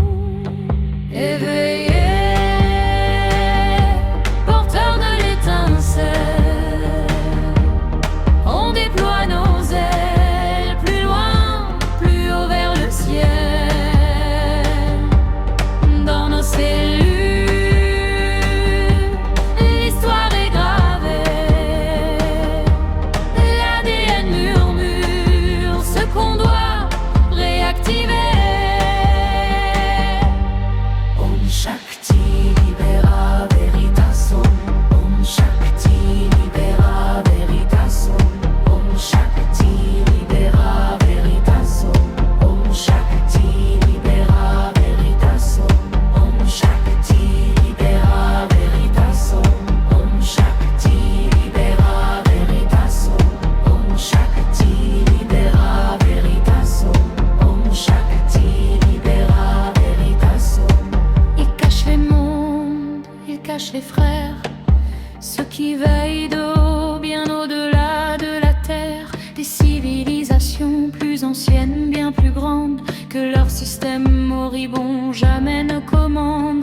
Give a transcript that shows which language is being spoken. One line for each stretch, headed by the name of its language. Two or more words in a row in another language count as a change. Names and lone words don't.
French: Éveillés, porteurs de l'étincelle, on déploie nos ailes plus loin, plus haut vers le ciel. Dans nos cellules, l'histoire est gravée. L'ADN murmure ce qu'on doit réactiver.
Sanskrit: Om Shakti
Latin: Libera Veritas
Sanskrit: Om. Om Shakti
Latin: Libera Veritas
Sanskrit: Om. Om Shakti
Latin: Libera Veritas
Sanskrit: Om. Om Shakti
Latin: Libera Veritas
Sanskrit: Om. Om Shakti
Latin: Libera Veritas
Sanskrit: Om. Om Shakti
Latin: Libera Veritas
Sanskrit: Om. Om Shakti
Latin: Libera Veritas
Sanskrit: Om. Om Shakti
Latin: Libera Veritas
Sanskrit: Om.
French: Il cache les mondes, il cache les frères, ceux qui veillent d'eau bien au-delà de la terre. Des civilisations plus anciennes, bien plus grandes que leur système moribond jamais ne commande.